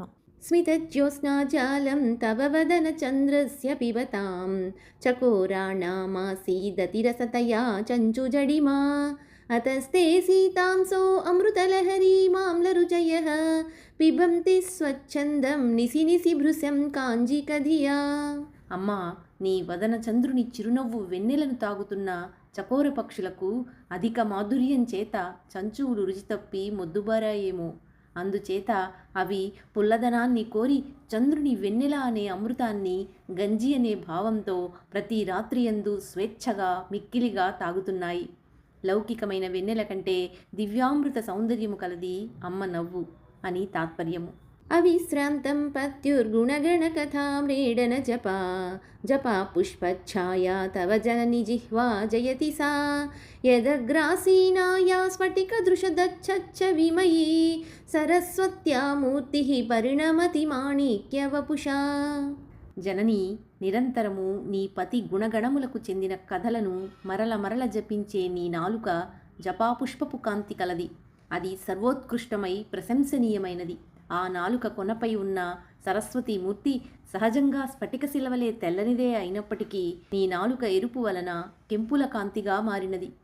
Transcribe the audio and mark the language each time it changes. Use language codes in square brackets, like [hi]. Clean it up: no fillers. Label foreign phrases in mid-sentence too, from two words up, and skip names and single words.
[sa] स्मितज्योत्स्नाजालं तव वदनचन्द्रस्य पिबतां चकोराणामासीदतिरसतया चञ्चुजडिमा अतस्ते सीतांसो अमृतलहरी माम्लरुचयः पिबन्ति स्वच्छन्दं निसि निसि भृशं काञ्जिकधिया. [te] అమ్మా, నీ వదన చంద్రుని చిరునవ్వు వెన్నెలను తాగుతున్న చకోర పక్షులకు అధిక మాధుర్యం చేత చంచువులు రుచి తప్పి మొద్దుబారాయేమో. అందుచేత అవి పుల్లదనాన్ని కోరి చంద్రుని వెన్నెల అనే అమృతాన్ని గంజి అనే భావంతో ప్రతి రాత్రియందు స్వేచ్ఛగా మిక్కిలిగా తాగుతున్నాయి. లౌకికమైన వెన్నెల కంటే దివ్యామృత సౌందర్యము కలది అమ్మ నవ్వు అని తాత్పర్యము. [sa] अविश्रान्तं पत्युर्गुणगणकथाम्रेडन जपा जपा पुष्पच्छाया तव जननि जिह्वा जयति सा यदग्रासीना या स्फटिकदृशदच्छच्च विमयी सरस्वत्या मूर्तिः परिणमति माणिक्यवपुषा. [te] జనని, నిరంతరము నీ పతి గుణగణములకు చెందిన కథలను మరల మరల జపించే నీ నాలుక జపాపుష్పపు కాంతి కలది. అది సర్వోత్కృష్టమై ప్రశంసనీయమైనది. ఆ నాలుక కొనపై ఉన్న సరస్వతీమూర్తి సహజంగా స్ఫటిక శిలవలే తెల్లనిదే అయినప్పటికీ నీ నాలుక ఎరుపు వలన కెంపుల కాంతిగా మారినది.